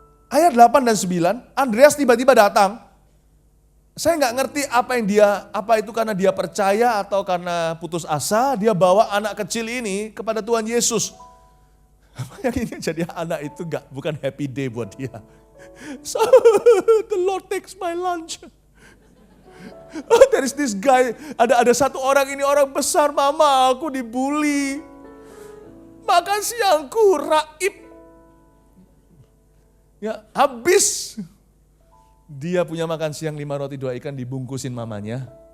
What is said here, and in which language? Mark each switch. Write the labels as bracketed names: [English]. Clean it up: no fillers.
[Indonesian] Ayat 8 dan 9, Andreas tiba-tiba datang. Saya nggak ngerti apa itu karena dia percaya atau karena putus asa, dia bawa anak kecil ini kepada Tuhan Yesus. Yang ini jadi anak itu bukan [English] happy day [Indonesian] buat dia. [English] So, the Lord takes my lunch. Oh, there is this guy, [Indonesian] ada satu orang ini orang besar, mama aku dibully. Makan siangku raib. Ya, habis. Dia punya makan siang 5 roti 2 ikan dibungkusin mamanya.